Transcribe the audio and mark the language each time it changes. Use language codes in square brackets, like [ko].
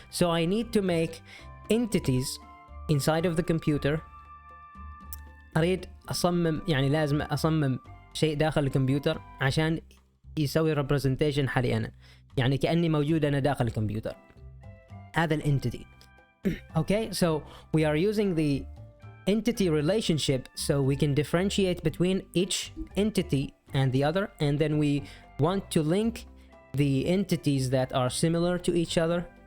[en] So I need to make entities inside of the computer. [ar] أريد أصمم، يعني لازم أصمم شيء داخل الكمبيوتر عشان يسوي representation حالي أنا، يعني كأني موجود أنا داخل الكمبيوتر. هذا الentity. [en] Okay, so we are using the entity relationship so we can differentiate between each entity and the other, and then we want to link the entities that are similar to each other.